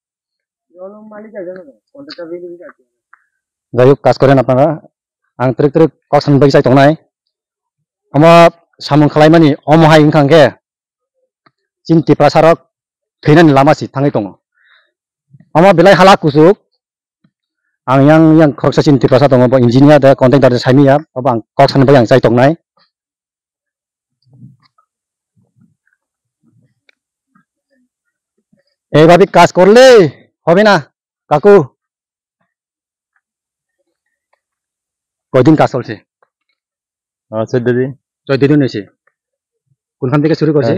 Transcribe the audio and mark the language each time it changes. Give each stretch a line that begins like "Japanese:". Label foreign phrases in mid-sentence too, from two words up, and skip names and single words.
Kok Borok: jayuk kas koren apnara ang trik kok san bai jai tongnai ama samung khlaimani omohai ingkhangke cinti prasarok thainan lama si thangai tongo ama belai halak kusuk ang yang khoksa cinti prasa tongo bo engineer da contractor da saimiya abang kok san bai ang jai tongnai
Bangla: এইভাবে কাজ করলে হবে না কাকু কয়দিন কাজ চলছে 14 দিন হয়েছে কোনখান থেকে শুরু করছে